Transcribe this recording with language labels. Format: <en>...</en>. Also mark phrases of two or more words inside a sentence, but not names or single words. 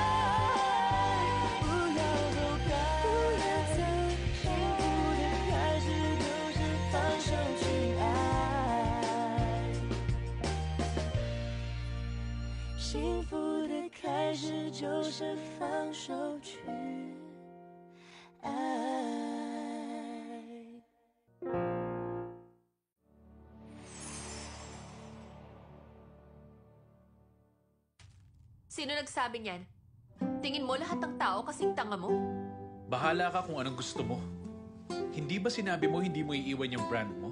<zh>不要走开，幸福的开始就是放手去爱。幸福的开始就是放手去爱。</zh> <tl>Sino nagsabi niyan? Tingin mo lahat ng tao kasing tanga mo? Bahala ka kung anong gusto mo. Hindi ba sinabi mo hindi mo iiwan yung brand mo?</tl>